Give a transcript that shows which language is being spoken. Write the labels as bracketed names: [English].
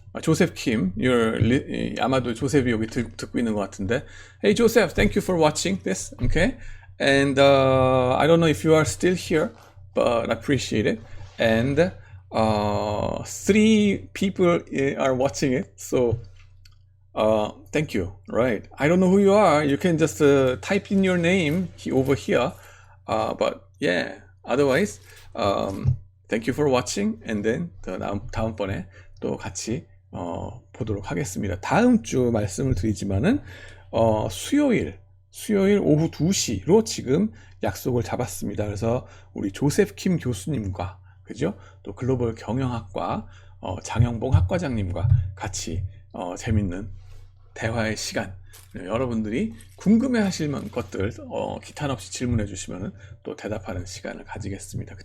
[Korean] 조셉 킴, 아마도 조셉이 여기 듣고 있는 것 같은데. [English] Hey Joseph, thank you for watching this. Okay, and I don't know if you are still here, but I appreciate it. And 3 people are watching it, so thank you. Right? I don't know who you are. You can just type in your name over here. But yeah, otherwise, thank you for watching. And then [Korean] 다음번에 또 같이 보도록 하겠습니다. 다음 주 말씀을 드리지만은 수요일 오후 2시로 지금 약속을 잡았습니다. 그래서 우리 조셉 킴 교수님과 그죠? 또 글로벌 경영학과 장영봉 학과장님과 같이 재밌는 대화의 시간, 여러분들이 궁금해하실 만한 것들 기탄 없이 질문해 주시면 또 대답하는 시간을 가지겠습니다.